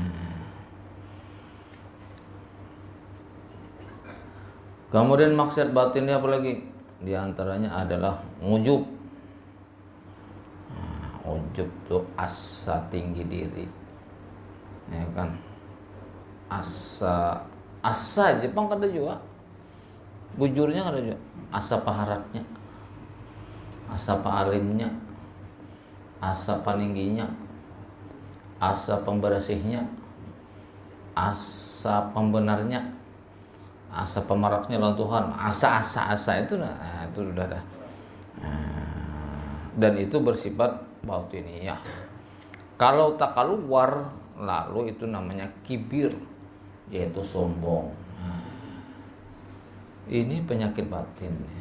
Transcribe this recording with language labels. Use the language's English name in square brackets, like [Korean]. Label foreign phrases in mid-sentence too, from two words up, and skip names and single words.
[Indonesian] Kemudian maksiat batinnya apalagi? Di antaranya adalah ujub. [Banjar] Ujub tuh asa tinggi diri, ya kan? Asa Jepang kada juga, bujurnya kada juga. Asa paharatnya, asa paalimnya, asa paningginya, asa pembersihnya, asa pembenarnya, asa pemaraknya lawan Tuhan. Asa itu itu sudah dah. [Indonesian] Dan itu bersifat batiniyah. Kalau tak keluar, lalu itu namanya kibir, yaitu sombong. Ini penyakit batin.